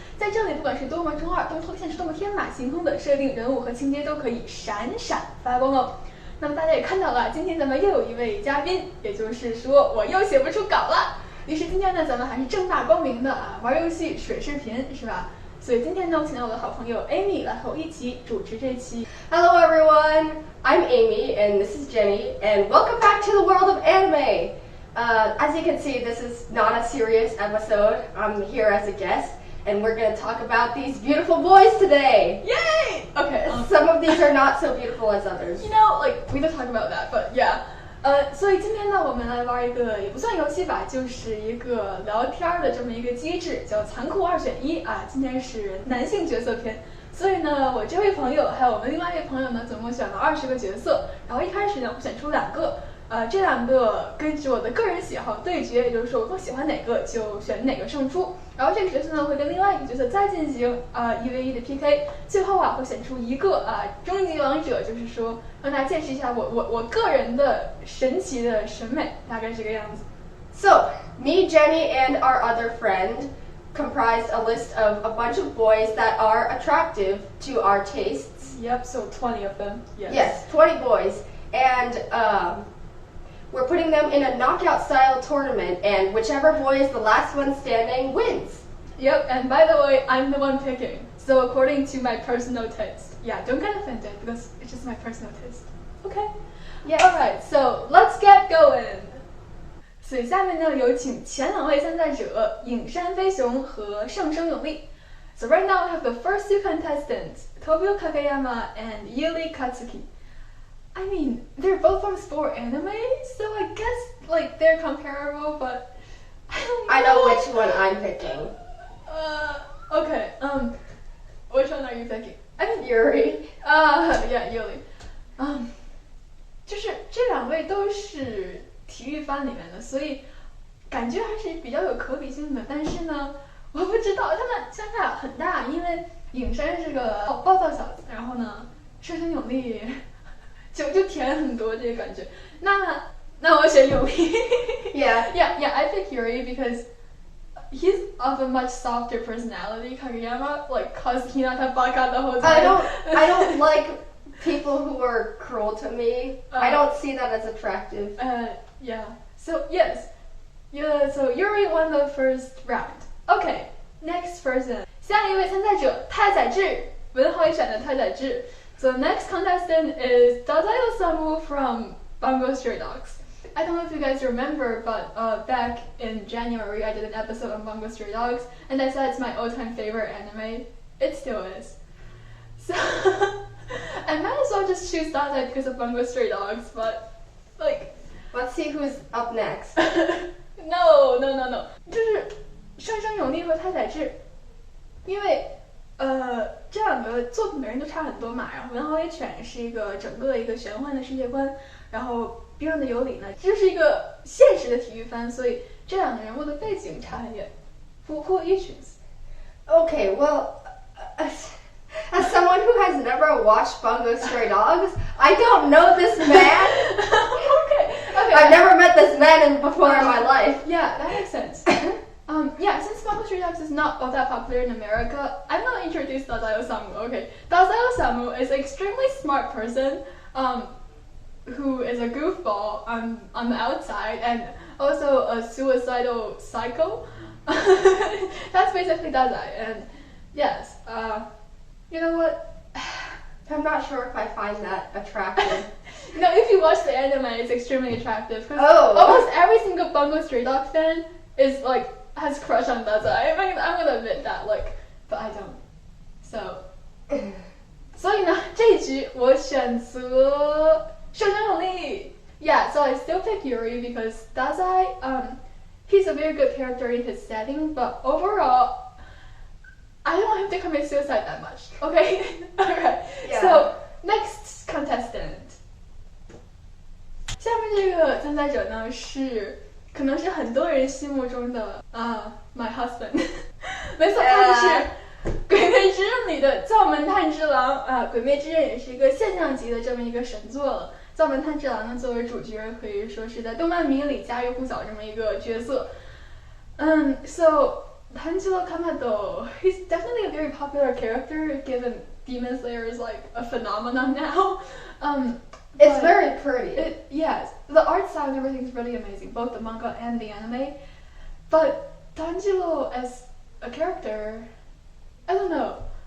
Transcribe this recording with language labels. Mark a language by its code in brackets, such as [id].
[zh] 在这里，不管是多么中二、多么脱离现实、多么天马行空的设定，人物和情节都可以闪闪发光哦。那么大家也看到了，今天咱们又有一位嘉宾，也就是说我又写不出稿了。于是今天呢，咱们还是正大光明的玩游戏、水视频，是吧？所以今天呢，我请到我的好朋友 Amy 来和我一起主持这期。 [en] Hello everyone, I'm Amy and this is Jenny, and welcome back to the world of anime. As you can see, this is not a serious episode. I'm here as a guest, and we're going to talk about these beautiful boys today. Yay! Okay. Some of these are not so beautiful as others. You know, like we don't talk about that, but yeah. [zh] 所以今天呢，我们来玩一个也不算游戏吧，就是一个聊天的这么一个机制，叫残酷2选1啊。今天是男性角色篇，所以呢，我这位朋友还有我们另外一位朋友呢，总共选了20个角色，然后一开始呢，我选出2个。这2个根据我的个人喜好对决，也就是说我更喜欢哪个就选哪个胜出。然后这个角色呢会跟另外一个角色再进行1v1的 PK， 最后会选出一个终极王者，就是说让大家见识一下我个人的神奇的审美，大概这个样子。 [en] So, me, Jenny, and our other friend comprised a list of a bunch of boys that are attractive to our tastes. Yep, so 20 of them. Yes, 20 boys. And we're putting them in a knockout-style tournament, and whichever boy is the last one standing wins. Yep, and by the way, I'm the one picking. So according to my personal taste. Yeah, don't get offended, because it's just my personal taste. Okay? Yes. Alright, so let's get going. [zh] 所以下面呢，有请前2位参赛者影山飞雄和上升永利。 [en] So right now we have the first 2 contestants, Tobio Kageyama and Yuri Katsuki. I mean, they're both from sport anime, so I guess like they're comparable, but I know which one I'm picking. Okay. Which one are you picking? I mean Yuri. Yeah, Yuri. [zh] 就是这2位都是体育番里面的，所以感觉还是比较有可比性的。但是呢，我不知道他们相差很大，因为影山是个暴躁小子，然后呢，上升永利。就甜很多这个感觉，那我选永利。 [en] Yeah, I pick Yuri because he's of a much softer personality. Kageyama, like, cause [ja] hinata baka [en] the whole time. I don't like people who are cruel to me. I don't see that as attractive. Yeah. So yes, so Yuri won the first round. Okay, next person. [zh] 下一位参赛者太宰治，文豪一选的太宰治。 [en] So the next contestant is Dazayo Samu from Bungo Stray Dogs. I don't know if you guys remember, but back in January I did an episode on Bungo Stray Dogs, and I said it's my all-time favorite anime. It still is. So I might as well just choose Dazai because of Bungo Stray Dogs, but like... Let's see who's up next. No. [zh] 就是上升永利和太宰治，因为这2个作品本身都差很多嘛，然后文豪野犬是一个整个一个玄幻的世界观，然后冰上的有理呢，这是一个现实的体育番，所以这2个人物的背景差很远。 [en] Who you choose? Okay, well, as someone who has never watched Bungo Stray Dogs, I don't know this man. Okay. I've never met this man before in my life. Yeah, that makes sense. Since Bungo Stray Dogs is not all that popular in America, I'm gonna introduce Dazayo Samu. Okay, Dazayo Samu is an extremely smart person, who is a goofball on the outside and also a suicidal psycho. That's basically Dazai, and yes, you know what? I'm not sure if I find that attractive. No, if you watch the anime, it's extremely attractive. Almost every single Bungo Stray Dogs fan is like has crush on Dazai. I'm gonna admit that, like, but I don't. [zh] So, 所以呢，这一局我选择上升永利。 [en] Yeah, so I still pick Yuri because Dazai, he's a very good character in his setting, but overall, I don't want him to commit suicide that much. Okay, alright. Yeah. So next contestant. [zh] 下面这个参赛者呢是。可能是很多人心目中的 [en] my husband， [zh] 没错，他就是《鬼灭之刃》里的灶门炭治郎啊，《鬼灭之刃》也是一个现象级的这么一个神作了。藏本炭治郎呢作为主角可以说是在动漫迷里家喻户晓这么一个角色。 [en] So Tanjiro Kamado, he's definitely a very popular character given Demon Slayer is like a phenomenon now. It's very pretty. Yes, the art style and everything is really amazing, both the manga and the anime. But Tanjiro as a character, I don't know.